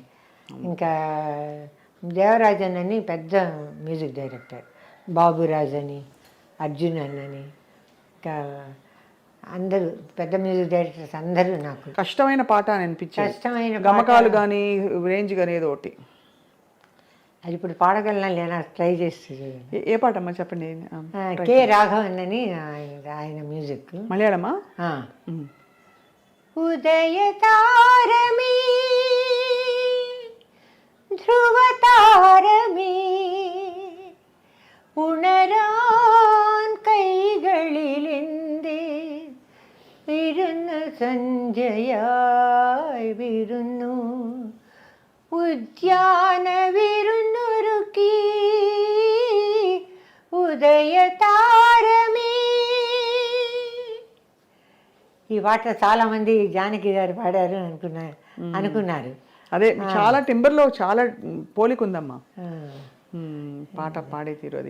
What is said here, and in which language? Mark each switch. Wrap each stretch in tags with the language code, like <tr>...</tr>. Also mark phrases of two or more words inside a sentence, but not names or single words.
<te>ఇంకా దేవరాజన్ అని పెద్ద</te> <en>music director,</en> <te>బాబురాజ్ అని, అర్జున్ అని, ఇంకా అందరూ పెద్ద</te> <en>music directors</en> <te>అందరూ నాకు కష్టమైన పాట అని అనిపించింది. కష్టమైన గమకాలు కానీ రేంజ్ కానీ ఏదో ఒకటి. అది ఇప్పుడు పాడగలనా లేనా ట్రై చేస్తుంది. ఏ పాట అమ్మా చెప్పండి. కె రాఘవన్ అని ఆయన మ్యూజిక్. మలయాళమా?</te> <ml>ഉദയതാരമേ ധ്രുവതാരമേ ഉണരാൻ കൈകളിലെന്തേ വിരുന്നു സന്ധ്യയായി വിരുന്നു ഉദ്യാന വിരുന്നൊരുക്കി ఉదయతారమే.</ml> <te>ఈ పాట చాలామంది జానకి గారు పాడారు అనుకున్నారు. అదే చాలా టింబర్లో చాలా పోలిక ఉందమ్మా పాట పాడే తీరు అది.</te>